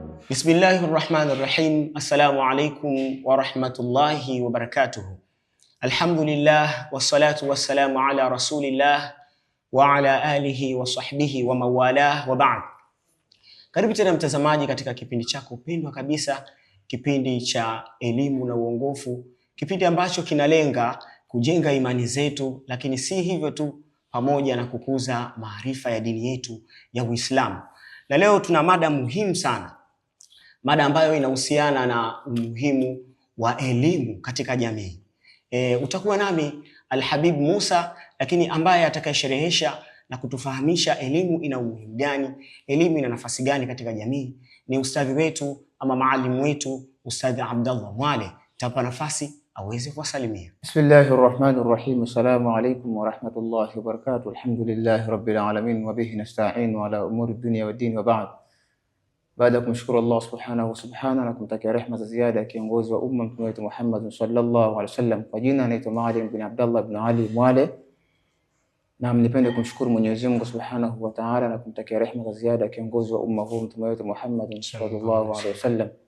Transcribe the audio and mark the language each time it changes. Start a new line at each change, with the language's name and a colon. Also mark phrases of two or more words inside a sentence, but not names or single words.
Arabic: بسم الله الرحمن الرحيم السلام عليكم ورحمة الله وبركاته. الحمد لله والصلاة والسلام على رسول الله وعلى آله وصحبه ومن والاه وبعد.
Swahili: Karibu tena mtazamaji katika kipindi chako pendwa kabisa, kipindi cha elimu na uongofu, kipindi ambacho kinalenga kujenga imani zetu, lakini si hivyo tu, pamoja na kukuza maarifa ya dini yetu ya Uislamu. Na leo tuna mada muhimu sana, mada ambayo inahusiana na umuhimu wa elimu katika jamii. Utakuwa nami Alhabib Musa, lakini ambaye atakayesherehesha na kutufahamisha elimu ina umuhimu gani, elimu ina nafasi gani katika jamii, ni ustadhi wetu ama maalimu wetu, Ustadhi Abdallah Mwale. Tapa nafasi aweze kuwasalimia.
Arabic: بسم الله الرحمن الرحيم السلام عليكم ورحمة الله وبركاته. الحمد لله رب العالمين وبه نستعين على أمور الدنيا والدين وبعد.
Swahili: Baada ya kumshukuru Allah subhanahu na kumtakia rehema za ziada kiongozi wa umma Mtume wetu Muhammad
Arabic: صلى الله عليه وسلم,
Swahili: kwa jina naitwa Maalim bin Abdallah bin Ali Mwale, na nipende kumshukuru Mwenyezi Mungu
Arabic: سبحانه وتعالى
Swahili: na kumtakia rehema za ziada kiongozi wa umma huu Mtume wetu Muhammad
Arabic: صلى الله عليه وسلم.